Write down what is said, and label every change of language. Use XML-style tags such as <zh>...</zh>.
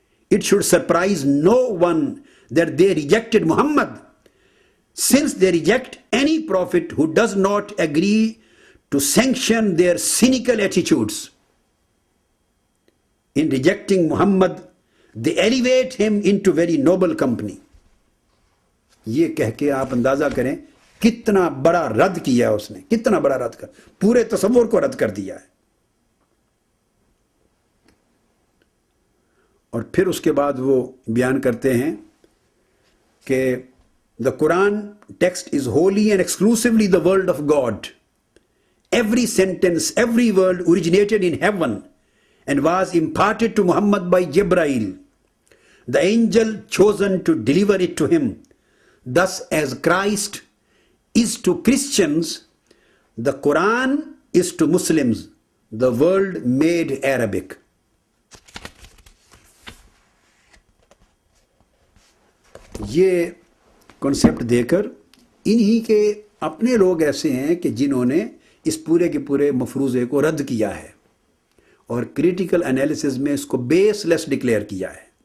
<en>It should surprise no one that they rejected Muhammad, since they reject any prophet who does not agree to sanction their cynical attitudes. In rejecting Muhammad, they elevate him into very noble company.</en> <ur>یہ کہہ کے آپ اندازہ کریں کتنا بڑا رد کیا ہے اس نے، کتنا بڑا رد کر، پورے تصور کو رد کر دیا ہے. اور پھر اس کے بعد وہ بیان کرتے ہیں کہ</ur> <en>the Quran text is wholly and exclusively the word of God. Every sentence, every word originated in heaven and was imparted to Muhammad by Jibreel, the angel chosen to deliver it to him. Thus, as Christ is to Christians, the Quran is to Muslims, the world made Arabic.</en> <ur>یہ concept دے کر انہی کے اپنے لوگ ایسے ہیں کہ جنہوں نے اس پورے کے پورے مفروضے کو رد کیا ہے اور کریٹیکل انالیسز میں اس کو بیس لیس ڈکلیئر کیا ہے.</ur>